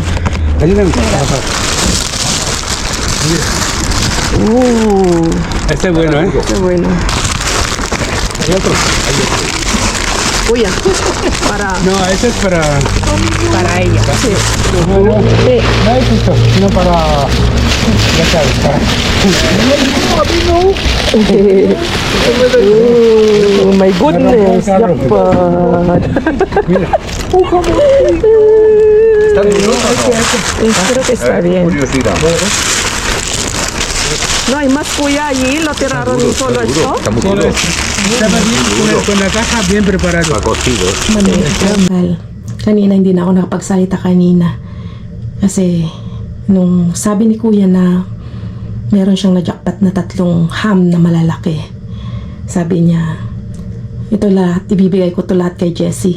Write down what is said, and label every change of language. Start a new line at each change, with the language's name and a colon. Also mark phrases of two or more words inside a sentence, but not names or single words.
Spanish: Ayúdame a bajar. Este es bueno, ¿eh? Qué bueno. ¿Y otro?
Filipino: Kuya, para
Spanish: No, este es para... ella. Sí. No, no. Sí. No es esto, sino para... Ya sabes, para...
English: Oh my goodness, jackpot.
Spanish: Mira. ¿Está duro? Espero que está bien. Curiosidad. No hay más kuya allí, lo tiraron solo esto. Está muy Solo duro. esto. Estaba bien con la caja bien preparado. Está cocido.
Filipino: Well, kanina hindi na ako nakapagsalita kanina. Kasi nung sabi ni kuya na meron siyang na-jackpot na 3 ham na malalaki. Sabi niya, ito lahat, ibibigay ko to lahat kay Jessie.